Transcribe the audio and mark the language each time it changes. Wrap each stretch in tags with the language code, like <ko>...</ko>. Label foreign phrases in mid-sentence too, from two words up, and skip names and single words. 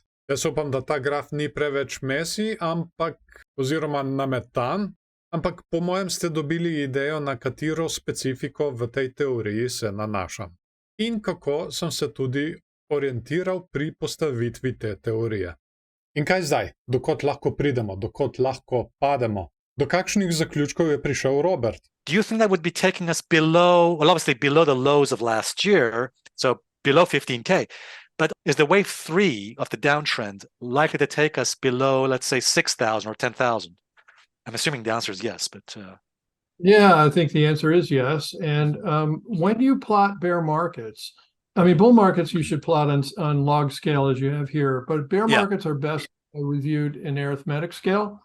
<sl>Jaz upam, da ta graf ni preveč messy, oziroma nametan, ampak po mojem ste dobili idejo, na katero specifiko v tej teoriji se nanašam. In kako sem se tudi orientiral pri postavitvi te teorije. In kaj zdaj? Dokot lahko pridemo? Dokot lahko pademo? Do kakšnih zaključkov je prišel Robert?</sl> <en>Do you think that would be taking us below, well, obviously below the lows of last year, so below 15K, but is the wave 3 of the downtrend likely to take us below, let's say, 6,000 or 10,000? I'm assuming the answer is yes, but... Yeah, I think the answer is yes. And when you plot bear markets, I mean, bull markets you should plot on log scale as you have here, but bear markets are best reviewed in arithmetic scale.</en>